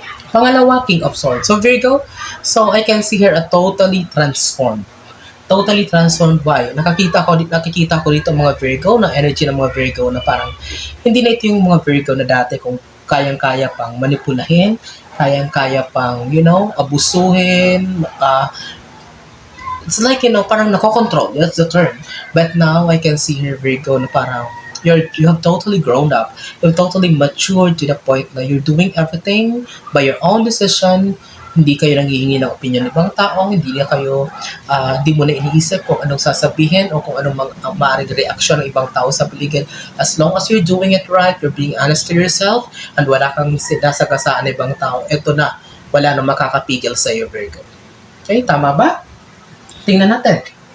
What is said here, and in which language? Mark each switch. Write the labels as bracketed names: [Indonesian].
[English] Pangalawa, King of Swords. So, Virgo, so I can see here a totally transformed. Totally transformed. Why? [Filipino] Nakikita ko dito mga Virgo, ng energy ng mga Virgo na parang hindi na ito yung mga Virgo na dati kung kayang-kaya pang manipulahin, kayang-kaya pang, abusuhin, [English] it's like, [Filipino] parang nakokontrol. [English] That's the term. But now, I can see here Virgo [Filipino] na parang [English] you have totally grown up. You've totally matured to the point na you're doing everything by your own decision. [Filipino] Hindi kayo nanghihingi ng opinion ng ibang tao. Hindi mo na iniisip kung anong sasabihin o kung anong maaaring reaksyon ng ibang tao sa paligid. [English] As long as you're doing it right, you're being honest to yourself, [Filipino] and wala kang sinasagasaan ng ibang tao, eto na, wala nang makakapigil sa iyo, Virgo. Okay, tama ba? Tingnan natin.